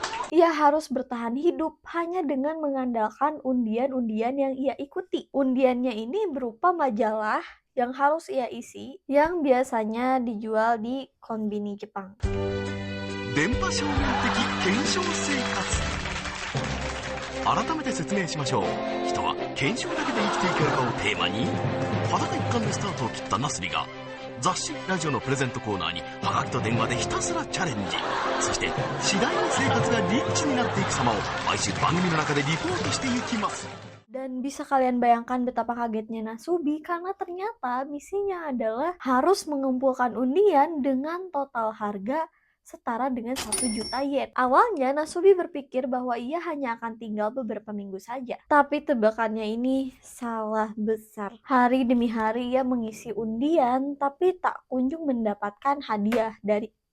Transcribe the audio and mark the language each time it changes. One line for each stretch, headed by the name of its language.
Indonesian: Ia harus bertahan hidup hanya dengan mengandalkan undian-undian yang ia ikuti. Undiannya ini berupa majalah yang harus ia isi, yang biasanya dijual di konbini Jepang. Denpa Shonen Teki Kensho Seikatsu.
Japanese: 改めて説明しましょう。人は検証だけで生きていけるかをテーマに、裸一貫でスタートを切ったナスビが雑誌ラジオのプレゼントコーナーにハガキと電話でひたすらチャレンジ。そして次第に生活がリッチになっていく様を毎週番組の中でリポートしていきます。
Indonesian: Dan bisa kalian bayangkan betapa kagetnya Nasubi karena ternyata misinya adalah harus mengumpulkan undian dengan total harga setara dengan 1 juta yen. Awalnya Nasubi berpikir bahwa ia hanya akan tinggal beberapa minggu saja. Tapi tebakannya ini salah besar. Hari demi hari ia mengisi undian tapi tak kunjung mendapatkan hadiah dari